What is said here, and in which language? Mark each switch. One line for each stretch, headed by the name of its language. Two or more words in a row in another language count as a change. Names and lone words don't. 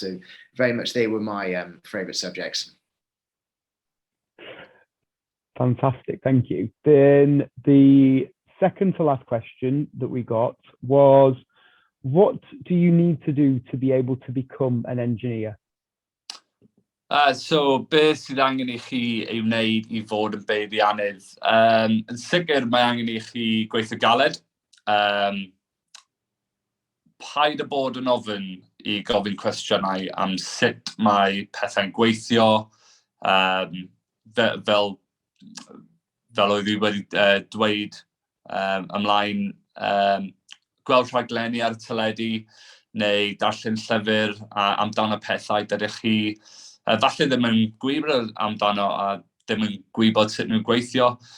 English: So very much they were my favourite subjects. Fantastic, thank you. Then the second to last question that we got was, what do you need to do to be able to become an engineer?
Welsh: So beth sydd angen I chi ei wneud I fod yn beiriannydd? Yn sicr mae angen I chi gweithio galed. Paid â bod yn ofyn I gofyn cwestiynau am sut mae pethau'n gweithio, fel oedd I wedi dweud ymlaen, gweld rhaglenni ar y teledu neu darllen llyfr amdano pethau dydych chi falle ddim yn gwybod amdano a ddim yn gwybod sut nhw'n gweithio.